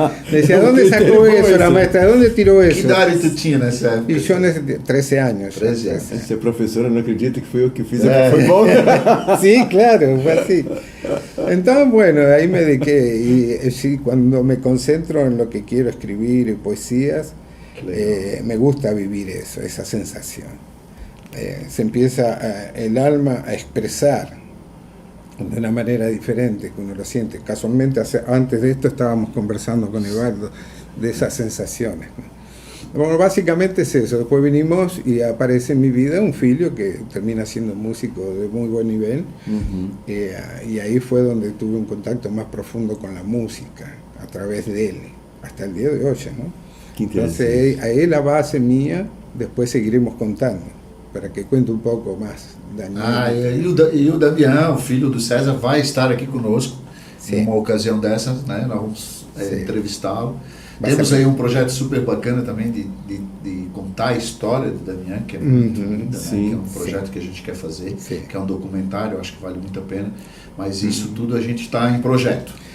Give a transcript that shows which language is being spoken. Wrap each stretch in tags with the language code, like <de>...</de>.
<es>Decía, ¿dónde sacó eso la maestra? ¿Dónde tiró eso?</es> <pt>Que idade tu tinha nessa época?</pt> <es>Y yo 13 años.</es> <pt>13 anos. Se a professora não acredita que fui eu que fiz, foi bom.</pt> <es>Sí, claro, fue así. Entonces, bueno, ahí me dediqué. Y sí, cuando me concentro en lo que quiero escribir y poesías, me gusta vivir eso, esa sensación. Se empieza el alma a expresar de una manera diferente que uno lo siente. Casualmente, antes de esto estábamos conversando con Eduardo de esas sensaciones. Bueno, básicamente es eso. Después vinimos y aparece en mi vida un filho que termina siendo músico de muy buen nivel. Y ahí fue donde tuve un contacto más profundo con la música, a través de él, hasta el día de hoy, ¿no? Entonces, ahí la base mía, después seguiremos contando, para que cuente</es> <pt>um pouco mais,</pt> <es>Daniel.</es> <pt>E o Damião, filho do César, vai estar aqui conosco numa ocasião dessas, né? Nós vamos entrevistá-lo. Temos aí um projeto super bacana também de contar a história do Damião, que é muito linda, né? Que é um projeto que a gente quer fazer, que é um documentário, acho que vale muito a pena, mas isso tudo a gente está em projeto.</pt>